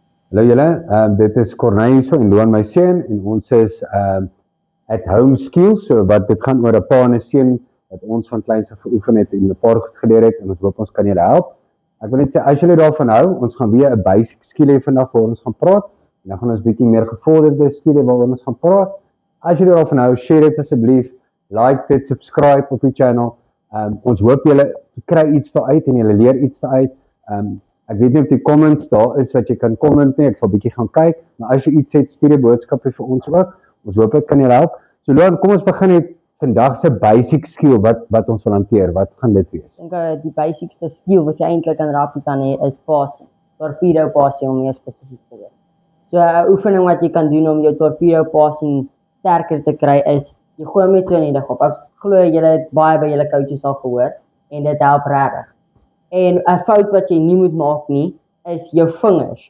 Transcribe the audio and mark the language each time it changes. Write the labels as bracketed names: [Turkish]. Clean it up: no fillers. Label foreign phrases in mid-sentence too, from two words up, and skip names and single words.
[Afrikaans] Hallo julle, dit is Corneille so en Loan my seun en ons is [English] at home skills, [Afrikaans] so wat dit gaan oor 'n pa en 'n seun wat ons van kleins af geoefen het en 'n paar goed geleer het en ons hoop ons kan julle help. Ek wil net sê as julle daarvan hou, ons gaan weer 'n [English] basic skill [Afrikaans] hê vandag waar ons gaan praat en dan gaan ons bietjie meer gevorderde skill hê waaroor ons gaan praat. As julle daarvan hou, share dit asseblief, like dit, subscribe op die channel. Ons hoop julle kry iets daaruit en julle leer iets daaruit. Ek weet nie of die comments daar is wat jy kan comment nie, ek sal bietjie gaan kyk, maar as jy iets het, stuur 'n boodskap vir ons ook. Ons hoop dit kan julle help. So Loan, kom ons begin met vandag se [English] basic skill [Afrikaans] wat ons wil hanteer. Wat gaan dit wees? Ek dink die basicste skill wat jy eintlik in rugby kan hê is passing. [English] Torpedo passing [Afrikaans] om meer spesifiek te wees. So 'n oefening wat jy kan doen om jou [English] torpedo passing [Afrikaans] sterker te kry is jy gooi hom net so in die lug op. Ek glo julle het baie by julle coaches al gehoor en dit help regtig. En 'n fout wat jy nie moet maak nie, is jou vingers.